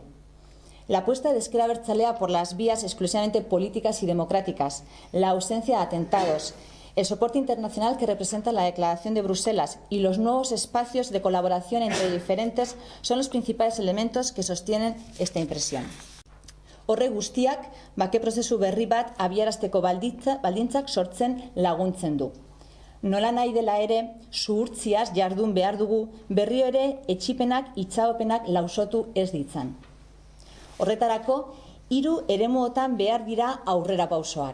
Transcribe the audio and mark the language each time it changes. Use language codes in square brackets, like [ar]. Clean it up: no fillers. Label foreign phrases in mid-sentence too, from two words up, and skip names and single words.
[es] La apuesta de Ezker Abertzalea por las vías exclusivamente políticas y democráticas, la ausencia de atentados, el soporte internacional que representa la Declaración de Bruselas y los nuevos espacios de colaboración entre diferentes son los principales elementos que sostienen esta impresión. [eu] Horre guztiak, bake prozesu berri bat abiarazteko baldintzak sortzen laguntzen du. Nola nahi dela ere, zuhurtziaz jardun behar dugu, berriro ere etsipenak, itxaropenak lausotu ez ditzan. Horretarako, 3 eremuotan behar dira aurrerapausoak.